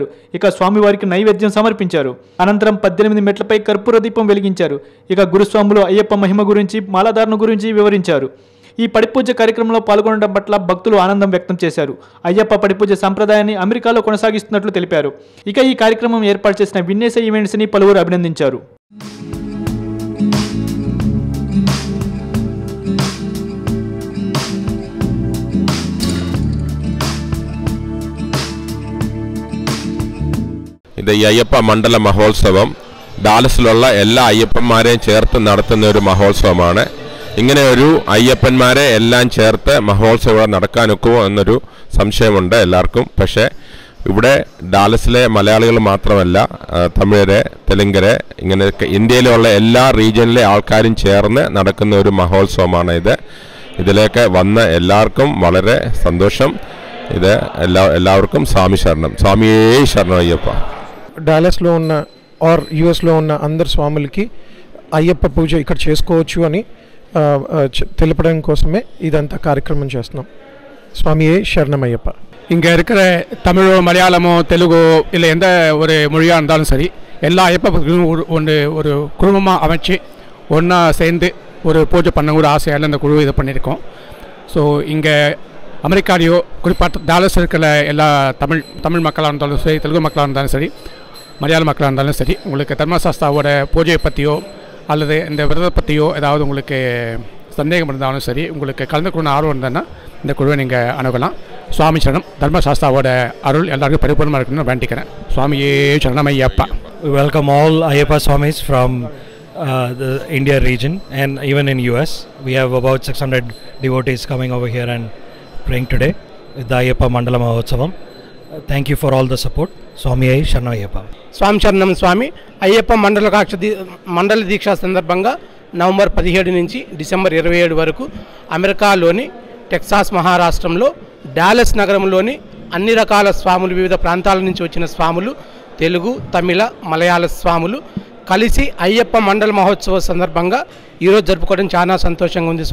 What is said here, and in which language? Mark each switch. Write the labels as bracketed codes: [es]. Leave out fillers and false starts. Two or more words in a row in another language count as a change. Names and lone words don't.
[te] ఇక స్వామివారికి నైవేద్యం సమర్పించారు. అనంతరం 18 మెట్లపై కర్పూర దీపం వెలిగించారు. ఇక గురుస్వాములు అయ్యప్ప మహిమ గురించి, మాలాధారణ గురించి వివరించారు. ఈ పడిపూజ కార్యక్రమంలో పాల్గొనడం పట్ల భక్తులు ఆనందం వ్యక్తం చేశారు. అయ్యప్ప పడిపూజ సంప్రదాయాన్ని అమెరికాలో కొనసాగిస్తున్నట్లు తెలిపారు. ఇక ఈ కార్యక్రమం ఏర్పాటు చేసిన విన్నేసా ఈవెంట్స్ని పలువురు అభినందించారు. [ml] ഇത് ഈ അയ്യപ്പ മണ്ഡല മഹോത്സവം ഡാലസിലുള്ള എല്ലാ അയ്യപ്പന്മാരെയും ചേർത്ത് നടത്തുന്ന ഒരു മഹോത്സവമാണ്. ഇങ്ങനെ ഒരു അയ്യപ്പന്മാരെ എല്ലാം ചേർത്ത് മഹോത്സവം നടക്കാനൊക്കുമോ എന്നൊരു സംശയമുണ്ട് എല്ലാവർക്കും. പക്ഷേ ഇവിടെ ഡാലസിലെ മലയാളികൾ മാത്രമല്ല, തമിഴര്, തെലുങ്കര്, ഇങ്ങനെ ഇന്ത്യയിലുള്ള എല്ലാ റീജിയനിലെ ആൾക്കാരും ചേർന്ന് നടക്കുന്ന ഒരു മഹോത്സവമാണ് ഇത്. ഇതിലേക്ക് വന്ന എല്ലാവർക്കും വളരെ സന്തോഷം. ഇത് എല്ലാവർക്കും [te] స్వామి శరణం, స్వామియే శరణం అయ్యప్ప. డాలస్లో ఉన్న ఆర్ యుఎస్లో ఉన్న అందరు స్వాములకి అయ్యప్ప పూజ ఇక్కడ చేసుకోవచ్చు అని తెలపడం கோசமே ఇదంతా కార్యక్రమం చేస్తున్నాం. స్వామియే శరణం అయ్యప్ప. [ta] இங்கே இருக்கிற தமிழோ மலையாளமோ தெலுங்கோ இல்லை எந்த ஒரு மொழியாக இருந்தாலும் சரி, எல்லா ஐயப்ப ஒரு குடும்பமாக அமைச்சு ஒன்றா சேர்ந்து ஒரு பூஜை பண்ண ஒரு ஆசையால் இந்த குழு இதை பண்ணியிருக்கோம். ஸோ இங்கே அமெரிக்காலேயோ குறிப்பாக டாலஸ் இருக்கிற எல்லா தமிழ் மக்களாக இருந்தாலும் சரி, தெலுங்கு மக்களாக இருந்தாலும் சரி, மலையாள மக்களாக இருந்தாலும் சரி, உங்களுக்கு தர்மசாஸ்தாவோட பூஜையை பற்றியோ அல்லது இந்த விரதத்தை பற்றியோ ஏதாவது உங்களுக்கு சந்தேகம் இருந்தாலும் சரி, உங்களுக்கு கலந்துக்கணும்னு ஆர்வம் இருந்ததுன்னா இந்த குழுவை நீங்கள் அணுகலாம். சுவாமி சரணம். தர்மசாஸ்தாவோட அருள் எல்லாருக்கும் பரிபூர்ணமாக இருக்கணும்னு வேண்டிக்கிறேன். சுவாமியே சரணம் ஐயப்பா. [en] We welcome all Ayyappa Swamis from the India region and even in US. We have about 600 devotees coming over here and praying today with the Ayyappa Mandala Mahotsavam. Thank you for all the support. [ta] சுவாமியே சரணம் ஐயப்பா. [te] స్వామి శరణం స్వామి. అయ్యప్ప మండల దీక్ష సందర్భంగా నవంబర్ 17 నుంచి డిసెంబర్ 27 వరకు అమెరికాలోని టెక్సాస్ మహారాష్ట్రంలో డాలస్ నగరంలోని అన్ని రకాల స్వాములు, వివిధ ప్రాంతాల నుంచి వచ్చిన స్వాములు, తెలుగు, తమిళ, మలయాళ స్వాములు కలిసి అయ్యప్ప మండల మహోత్సవ సందర్భంగా ఈరోజు జరుపుకోవడం చాలా సంతోషంగా ఉంది.